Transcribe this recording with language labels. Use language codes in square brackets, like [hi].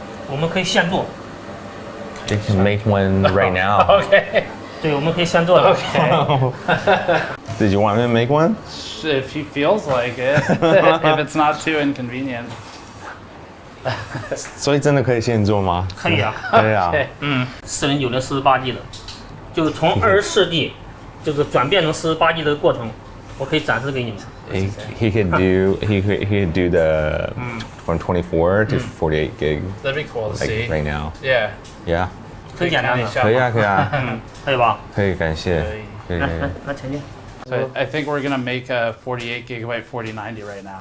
[zh] 我们可以现做。 [en] They can make one right now. Okay. [zh] 对，我们可以现做的。 [en] Okay. Did you want me to make one? If he feels like it, if it's not too inconvenient. [zh] 所以真的可以现做吗？可以啊。可以啊。 4090 48G 的，就是从24G 就是转变成48G 的过程，我可以展示给你们。 [en] He could do the from 24 to 48 gig. That'd be cool to see. Right now. Yeah. Yeah. [zh] 很简单的。可以啊，可以啊。可以吧？可以，感谢。可以。来前进。 [en] So I think we're gonna make a 48 gigabyte 4090 right now.